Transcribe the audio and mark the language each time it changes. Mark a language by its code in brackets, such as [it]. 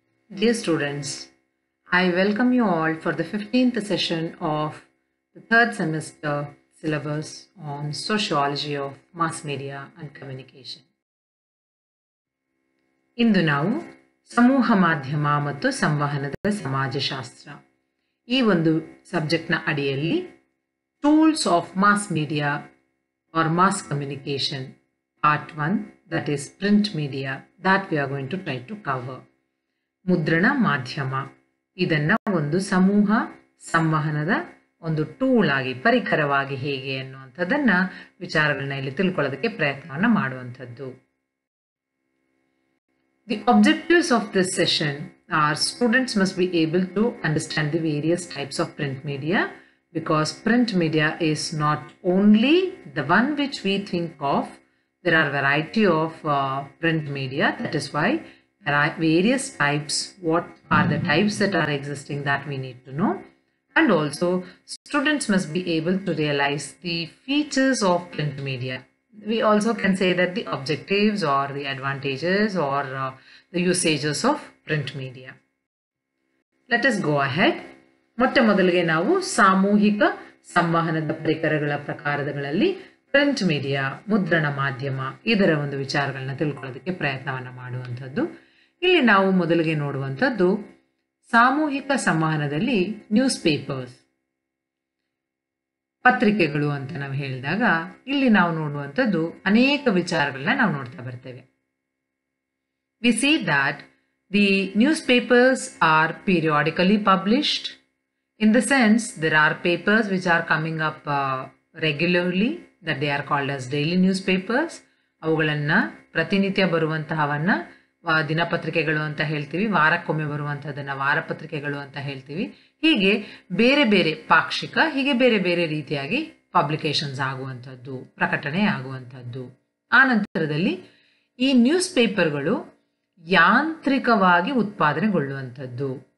[en] Dear students, I welcome you all for the 15th session of the third semester syllabus on Sociology of Mass Media and Communication. [kn] ಇಂದು ನಾವು ಸಮೂಹ ಮಾಧ್ಯಮ ಮತ್ತು ಸಂವಹನದ ಸಮಾಜಶಾಸ್ತ್ರ ಈ ಒಂದು ಸಬ್ಜೆಕ್ಟ್ನ ಅಡಿಯಲ್ಲಿ [en] Tools of mass media or mass communication part 1 that is print media that we are going to try to cover. [kn] ಮುದ್ರಣ ಮಾಧ್ಯಮ ಇದನ್ನ ಒಂದು ಸಮೂಹ ಸಂವಹನದ ಒಂದು ಟೂಲ್ ಆಗಿ ಪರಿಕರವಾಗಿ ಹೇಗೆ ಅನ್ನುವಂಥದ್ದನ್ನ ವಿಚಾರಗಳನ್ನ ಇಲ್ಲಿ ತಿಳ್ಕೊಳ್ಳೋದಕ್ಕೆ ಪ್ರಯತ್ನವನ್ನ ಮಾಡುವಂಥದ್ದು. [en] The objectives of this session are students must be able to understand the various types of print media, because print media is not only the one which we think of. There are variety of print media. That is why there are various types. What are the types that are existing that we need to know. And also students must be able to realize the features of print media. We also can say that the objectives or the advantages or the usages of print media. Let us go ahead. [kn] ಮೊಟ್ಟ ಮೊದಲಿಗೆ ನಾವು ಸಾಮೂಹಿಕ ಸಂವಹನದ ಪರಿಕರಗಳ ಪ್ರಕಾರಗಳಲ್ಲಿ print media ಮುದ್ರಣ ಮಾಧ್ಯಮ ಇದರ ಒಂದು ವಿಚಾರಗಳನ್ನ ತಿಳ್ಕೊಳ್ಳೋದಕ್ಕೆ ಪ್ರಯತ್ನವನ್ನ ಮಾಡುವಂಥದ್ದು. ಇಲ್ಲಿ ನಾವು ಮೊದಲಿಗೆ ನೋಡುವಂಥದ್ದು ಸಾಮೂಹಿಕ ಸಂವಹನದಲ್ಲಿ ನ್ಯೂಸ್ ಪೇಪರ್ಸ್ ಪತ್ರಿಕೆಗಳು ಅಂತ ನಾವು ಹೇಳಿದಾಗ ಇಲ್ಲಿ ನಾವು ನೋಡುವಂಥದ್ದು ಅನೇಕ ವಿಚಾರಗಳನ್ನ ನಾವು ನೋಡ್ತಾ ಬರ್ತೇವೆ. [en] We see that the newspapers are periodically published. In the sense, there are papers which are coming up regularly, that they are called as daily newspapers. [kn] ಅವುಗಳನ್ನ ಪ್ರತಿನಿತ್ಯ ಬರುವಂತಹವನ್ನ ದಿನಪತ್ರಿಕೆಗಳು ಅಂತ ಹೇಳ್ತೀವಿ, ವಾರಕ್ಕೊಮ್ಮೆ ಬರುವಂತಹದನ್ನ ವಾರಪತ್ರಿಕೆಗಳು ಅಂತ ಹೇಳ್ತೀವಿ. ಹೀಗೆ ಬೇರೆ ಬೇರೆ ಪಾಕ್ಷಿಕ, ಹೀಗೆ ಬೇರೆ ಬೇರೆ ರೀತಿಯಾಗಿ ಪಬ್ಲಿಕೇಶನ್ಸ್ ಆಗುವಂಥದ್ದು, ಪ್ರಕಟಣೆ ಆಗುವಂಥದ್ದು. ಆ ನಂತರದಲ್ಲಿ ಈ ನ್ಯೂಸ್ ಪೇಪರ್ಗಳು ಯಾಂತ್ರಿಕವಾಗಿ ಉತ್ಪಾದನೆಗೊಳ್ಳುವಂಥದ್ದು.